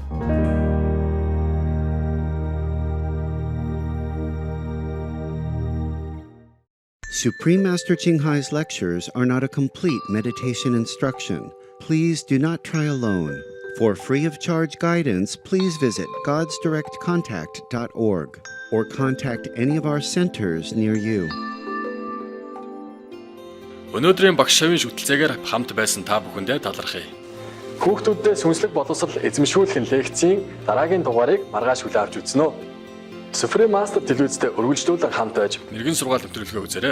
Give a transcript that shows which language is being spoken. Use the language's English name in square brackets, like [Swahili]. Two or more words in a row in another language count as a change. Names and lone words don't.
[English] Supreme Master Ching Hai's lectures are not a complete meditation instruction. Please do not try alone. For free of charge guidance, please visit godsdirectcontact.org or contact any of our centers near you. [Mongolian] Өнөөдрийн багш шавийн шүтэлцээгээр хамт байсан та бүхэндээ талархъя. Хүүхдүүддээ сүнслэг боловсрол эзэмшүүлэх лекцийн дараагийн дугаарыг маргааш хүлээн авч үзнэ. Supreme Master телевизтэй үргэлжлүүлэн хамт байж нэргэн сургаал нэвтрүүлгээ үзээрэй.